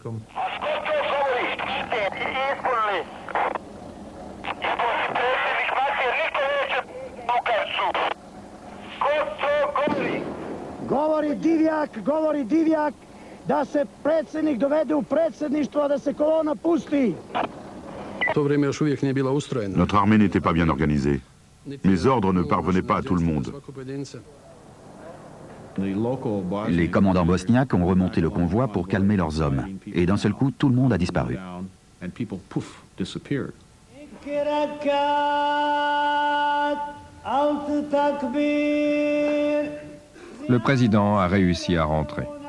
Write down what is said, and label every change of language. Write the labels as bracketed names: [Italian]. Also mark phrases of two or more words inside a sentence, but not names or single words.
[Bosnian] Govori Divjak da se predsjednik dovede u predsjedništvo, a da se kolona pusti. [French] Notre armée n'était pas bien organisée. Mes ordres ne parvenaient pas à tout le monde. Les commandants bosniaques ont remonté le convoi pour calmer leurs hommes. Et d'un seul coup, tout le monde a disparu. Le président a réussi à rentrer.